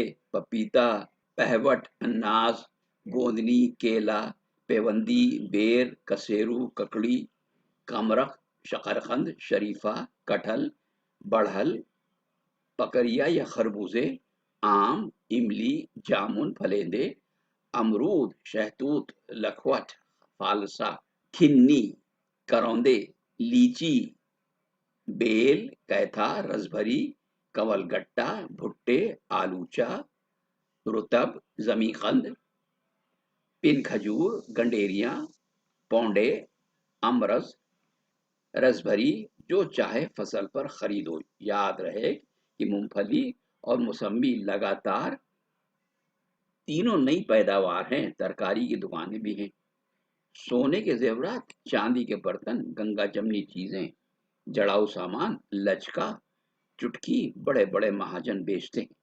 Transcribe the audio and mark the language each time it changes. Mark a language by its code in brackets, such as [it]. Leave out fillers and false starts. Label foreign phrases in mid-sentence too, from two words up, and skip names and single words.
[ur] پپیتا، پہوٹ، اناس، گوندنی، کیلا، پیوندی، بیر، کسیرو، ککڑی، کمرخ، شکرقند، شریفہ، کٹہل، بڑھل، پکریا یا خربوزے، آم، املی، جامن، پھلندے، امرود، شہتوت، لکھوٹ، فالسا، کھنی، کروندے، لیچی، بیل، کیتھا، رسبھری، کنول گٹا، بھٹے، آلوچا، رتب، زمیں قند، پن کھجور، گنڈیریاں، پونڈے، امرز، رسبھری، جو چاہے فصل پر خریدو۔ یاد رہے کہ مونگ پھلی اور موسمی لگاتار تینوں نئی پیداوار ہیں۔ ترکاری کی دکانیں بھی ہیں، سونے کے زیورات، چاندی کے برتن، گنگا جمنی چیزیں، جڑاؤ سامان، لچکا، چٹکی بڑے بڑے مہاجن بیچتے ہیں۔